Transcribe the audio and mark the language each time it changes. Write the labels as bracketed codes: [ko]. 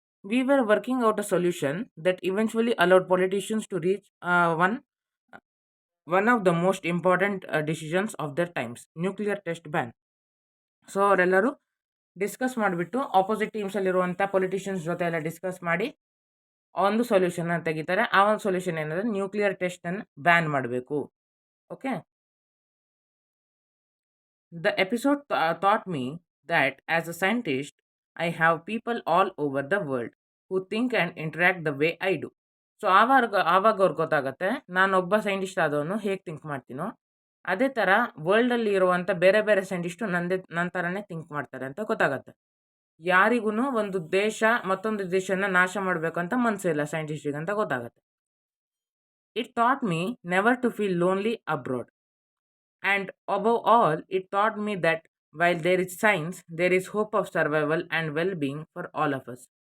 [en] We were working out a solution that eventually allowed politicians to reach one of the most important decisions of their times, nuclear test ban. [kn] So ಅವರೆಲ್ಲರೂ discuss ಮಾಡಿಬಿಟ್ಟು opposite ಟೀಮ್ಸಲ್ಲಿರುವಂಥ politicians ಜೊತೆ ಎಲ್ಲ discuss ಮಾಡಿ ಒಂದು ಸೊಲ್ಯೂಷನ್ನ ತೆಗಿತಾರೆ. ಆ ಒಂದು solution ಏನಂದರೆ ನ್ಯೂಕ್ಲಿಯರ್ ಟೆಸ್ಟನ್ನು ಬ್ಯಾನ್ ಮಾಡಬೇಕು. Okay. [en] The episode taught me that as a scientist, I have people all over the world who think and interact the way I do. [kn] So ಆವಾಗ ಅವ್ರಿಗೆ ಗೊತ್ತಾಗುತ್ತೆ ನಾನೊಬ್ಬ ಸೈಂಟಿಸ್ಟ್ ಆದವನು ಹೇಗೆ ಥಿಂಕ್ ಮಾಡ್ತೀನೋ ಅದೇ ಥರ ವರ್ಲ್ಡಲ್ಲಿ ಇರುವಂಥ ಬೇರೆ ಬೇರೆ ಸೈಂಟಿಸ್ಟು ನನ್ನ ಥರನೇ ಥಿಂಕ್ ಮಾಡ್ತಾರೆ ಅಂತ ಗೊತ್ತಾಗತ್ತೆ. ಯಾರಿಗೂ ಒಂದು ದೇಶ ಮತ್ತೊಂದು ದೇಶನ ನಾಶ ಮಾಡಬೇಕಂತ ಮನಸ್ಸಿಲ್ಲ ಸೈಂಟಿಸ್ಟಿಗೆ ಅಂತ ಗೊತ್ತಾಗತ್ತೆ. [en] It taught me never to feel lonely abroad. And above all, it taught me that while there is science, there is hope of survival and well-being for all of us.